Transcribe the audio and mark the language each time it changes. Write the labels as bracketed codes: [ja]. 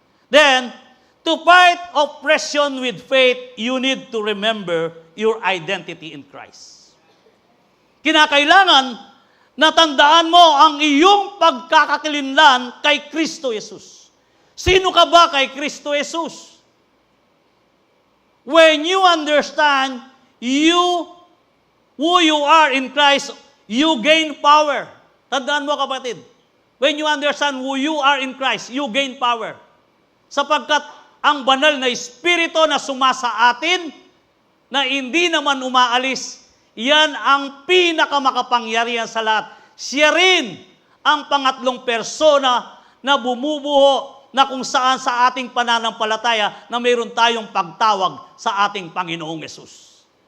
[en] Then, to fight oppression with faith, you need to remember your identity in Christ. [tl] Kinakailangan na tandaan mo ang iyong pagkakakilanlan kay Kristo Jesus. Sino ka ba kay Kristo Jesus? [en] When you understand who you are in Christ, you gain power. [tl] Tandaan mo kapatid, [en] when you understand who you are in Christ, you gain power. [tl] Sapagkat ang banal na Espiritu na sumasa atin, na hindi naman umaalis, yan ang pinakamakapangyarihan sa lahat. Siya rin ang pangatlong persona na bumubuho na kung saan sa ating pananampalataya na mayroon tayong pagtawag sa ating Panginoong Yesus.